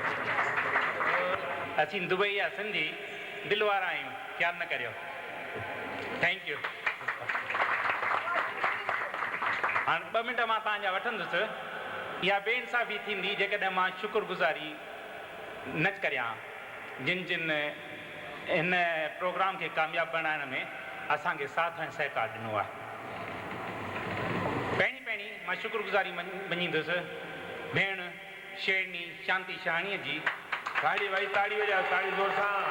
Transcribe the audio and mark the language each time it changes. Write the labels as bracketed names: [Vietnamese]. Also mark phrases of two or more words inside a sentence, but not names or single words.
[Sindhi] असीं दुबई जा सिंधी दिलि वारा आहियूं ख़्यालु न करियो [English] thank you [Sindhi] हाणे 2 मिंट मां तव्हांजा वठंदुसि इहा बेइंसाफ़ी थींदी जेकॾहिं मां शुक्रगुज़ारी न करियां जिन जिन इन प्रोग्राम खे कामयाबु बणाइण में असांखे साथ ऐं सहकार ॾिनो आहे। पहिरीं मां शुक्रगुज़ारी मञींदुसि भेण शेरनी शांति शहाणीअ जी। ताड़ी भाई ताड़ी वॼाओ, ताड़ी ज़ोर सां।